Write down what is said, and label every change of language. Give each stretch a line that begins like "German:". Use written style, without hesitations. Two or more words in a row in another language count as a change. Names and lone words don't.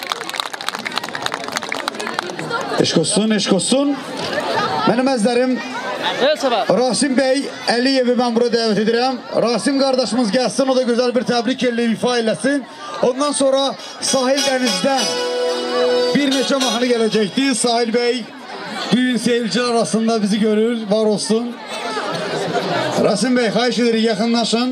Azerbaijani: Eşk olsun, eşk olsun. Benim əzlərim Rasim Bey Əliyevi ben burada dəvət edirəm. Rasim kardeşimiz gəlsin, o da güzel bir təbrik eləyib ifa eləsin. Ondan sonra Sahil Dənizdən bir neçə mahnı gələcəkdir.
Turkish: Sahil Bey düğün seyirciler arasında bizi görür, var olsun.
Azerbaijani: Rasim Bey, xahiş edirik, yaxınlaşın.